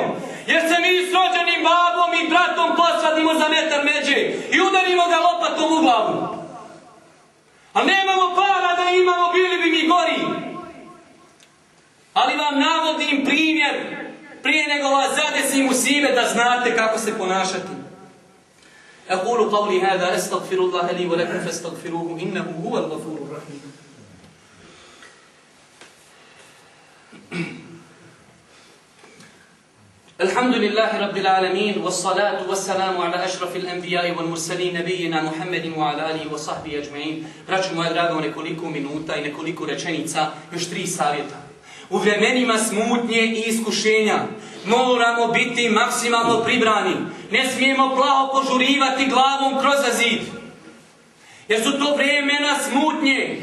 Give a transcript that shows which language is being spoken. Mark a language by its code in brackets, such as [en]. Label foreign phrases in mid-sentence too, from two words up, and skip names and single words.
[bs] Jer se mi s rođenim babom i bratom posvadimo za metar međe i udarimo ga lopatom u glavu. A nemamo para da imamo, bili bi mi gori. Ali vam navodim primjer prije nego vas zadesim u sive da znate kako se ponašati. [ar] أقول قولي هذا أستغفر الله لي ولكم فاستغفروه إنه هو الغفور الرحيم. الحمد لله رب العالمين والصلاة والسلام على أشرف الأنبياء والمرسلين نبينا محمد وعلى آله وصحبه أجمعين. [bs] Braćo moja draga, u nekoliko minuta i nekoliko rečenica, još 3 savjeta. U vremenima smutnje i iskušenja moramo biti maksimalno pribrani. Ne smijemo plaho požurivati glavom kroz zid. Jer su to vremena smutnje.